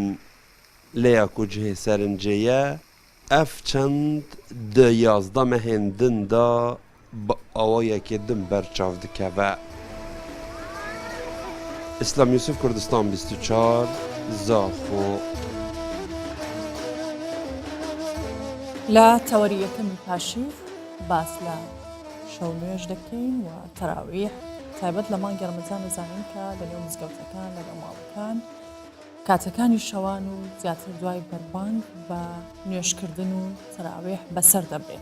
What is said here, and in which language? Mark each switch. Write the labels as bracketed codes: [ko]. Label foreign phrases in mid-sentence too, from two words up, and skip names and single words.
[ku] Lêya ku cihê serincê ye ev çend di 11 mehên din da bi awayekê din berçav dikeve. İslam Yusuf Kurdistan 24 Zaxo. [ckb] لە تەوەری یەکەمی پاشیو باس لە شەو نوێژ دەکەین و تەراویح تایبەت لە مانگی ڕەمەزان دەزانین کە لە نێو مزگەوتەکان لەگەڵ ماڵەکان کاتەکانی شەوان و زیاتر دوای بەربانگ بە نوێشکردن و تەراویح بەسەر دەبێت.